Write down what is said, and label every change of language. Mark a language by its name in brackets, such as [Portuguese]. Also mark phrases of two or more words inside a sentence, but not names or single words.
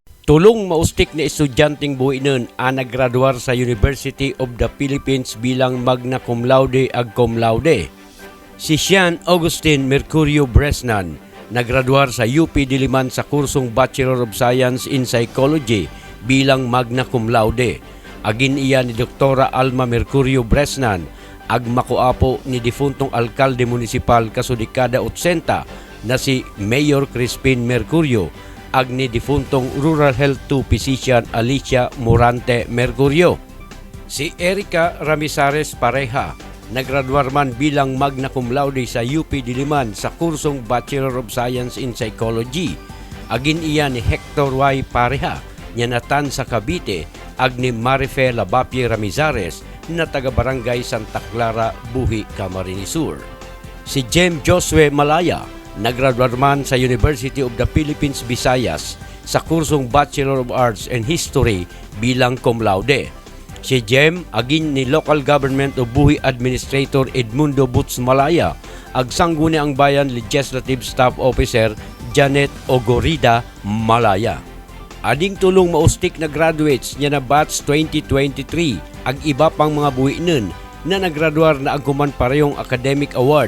[Bikol] Tulong maustik na estudyanteng buhinon ang naggraduar sa University of the Philippines bilang magna cum laude ag cum laude. Si Sean Augustine Mercurio Bresnan, naggraduar sa UP Diliman sa kursong Bachelor of Science in Psychology bilang magna cum laude. Agin iya ni Dr. Alma Mercurio Bresnan, ag makuapo ni difuntong alkalde munisipal kasudikada 80 na si Mayor Crispin Mercurio, ag ni difuntong Rural Health 2 Physician Alicia Morante Mercurio. Si Erica Ramizares Pareja, naggraduar man bilang magna cum laude sa UP Diliman sa kursong Bachelor of Science in Psychology. Agin iya ni Hector Y. Pareja, nyanatan sa Cavite, ag ni Marife Labapie Ramizares na taga-barangay Santa Clara, Buhi, Camarines Sur. Si Jem Josue Malaya, naggraduar man sa University of the Philippines, Visayas sa kursong Bachelor of Arts and History bilang cum laude. Si Jem agin ni Local Government of Buhi Administrator Edmundo Butz Malaya, ag sangguni ang bayan Legislative Staff Officer Janet Ogorida Malaya. Ading tulong maustik na graduates niya na batch 2023 ag iba pang mga buhinon na naggraduar na agkuman parehong [English] academic award.